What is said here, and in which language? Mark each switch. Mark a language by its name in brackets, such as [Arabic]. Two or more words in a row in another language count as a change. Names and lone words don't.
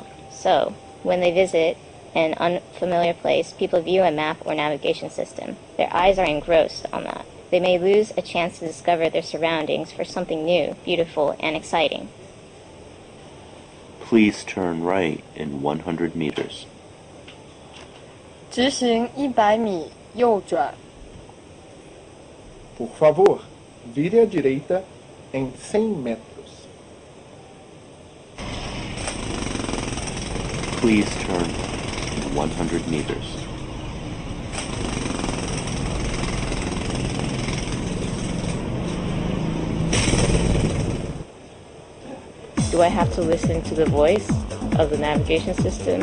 [English] So, when they visit an unfamiliar place, people view a map or navigation system. Their eyes are engrossed on that. They may lose a chance to discover their surroundings for something new, beautiful, and exciting. Please turn right in 100 meters. [Chinese] 直行100米，右转。 [Portuguese] Por favor, vire à direita em 100 metros. [English] Please turn in 100 meters. Do I have to listen to the voice of the navigation system?